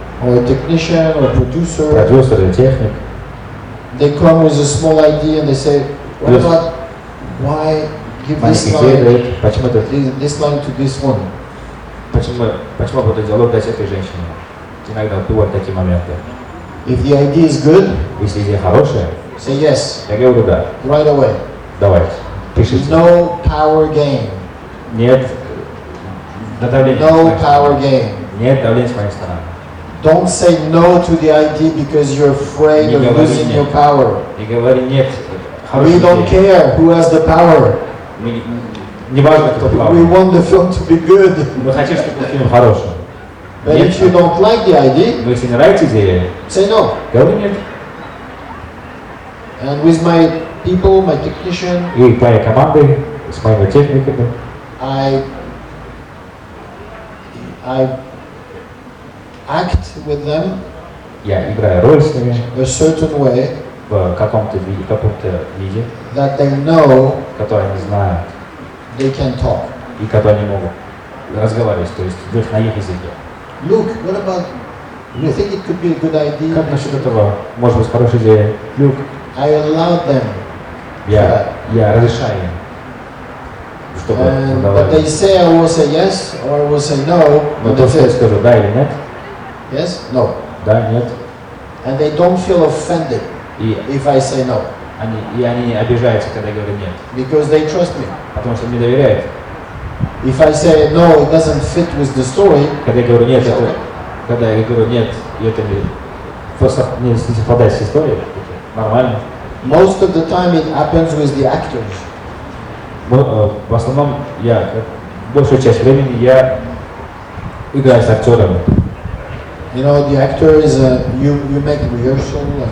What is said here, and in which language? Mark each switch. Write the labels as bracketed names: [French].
[English] or a technician, or producer, [Russian] продюсер или техник, [English] they come with a small idea and they say, what about, why give this line to this one? [Russian] Почему этот диалог дать этой женщине? Иногда бывают такие моменты. [English] If the idea is good, [Russian] если идея хорошая, [English] say yes. [Russian] Я говорю да. [English] Right away. [Russian] Давайте, пишите. [English] No power game. [Russian] Нет давления. [English] No power game. [Russian] Нет давления с моей стороны. [English] Don't say no to the idea because you're afraid of losing your power. [Russian] Не говори нет. [English] We don't care who has the power. [Russian] Не важно, кто главный. [English] We want the film to be good. [Russian] Мы хотим, чтобы фильм хороший. [English] But if you don't like the idea, [Russian] но если не нравится идея, [English] say no. [Russian] Говори нет. [English] And with my people, my technician, [Russian] и твоей командой, с моими техниками, [English] I act with them. [Russian] Я играю роль с ними. [English] A certain way. [Russian] В каком-то виде. [English] That they know. [Russian] Который они знают. [English] They can talk. [Russian] И которые они могут разговаривать, то есть на их языке. [English] Luke, what about? You think it could be a good idea? [Russian] Как насчет этого? Может быть, хорошая идея. Люк. [English] I allow them. [Russian] Я разрешаю им, чтобы [English] but they say I will say yes or I will say no. [Russian] Но то, что я скажу да или нет. [English] Yes, no. [Russian] Да, нет. [English] And they don't feel offended if I say no. [Russian] Они обижаются, когда я говорю нет. [English] Because they trust me. [Russian] Потому что мне доверяют. [English] If I say no, it doesn't fit with the story. [Russian] Когда я говорю нет, когда я говорю нет, и это не совпадает с историей, нормально. [English] Most of the time it happens with the actors. [Russian] В основном большую часть времени я играю с актерами. [English] You know, the actor is you make rehearsal.